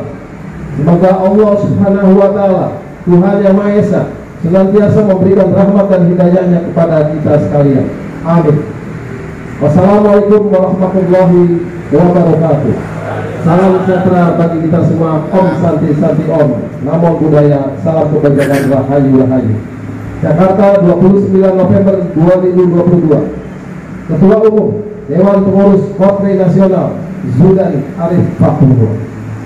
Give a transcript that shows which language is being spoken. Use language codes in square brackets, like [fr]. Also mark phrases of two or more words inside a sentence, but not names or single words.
[id] Semoga Allah [ar] سبحانه وتعالى, [id] Tuhan Yang Maha Esa, senantiasa memberikan rahmat dan hidayahnya kepada kita sekalian. Amin. [ar] والسلام عليكم ورحمة الله وبركاته. [id] Salam sejahtera bagi kita semua. [sa] ॐ शान्ति शान्ति ॐ. [pi] Namo Buddhaya. [id] Salam kebajikan. [jv] Rahayu Rahayu. [id] Jakarta, 29 November 2022. Ketua Umum Dewan Pengurus Korpri Nasional, Zudan Arif Fakhrul.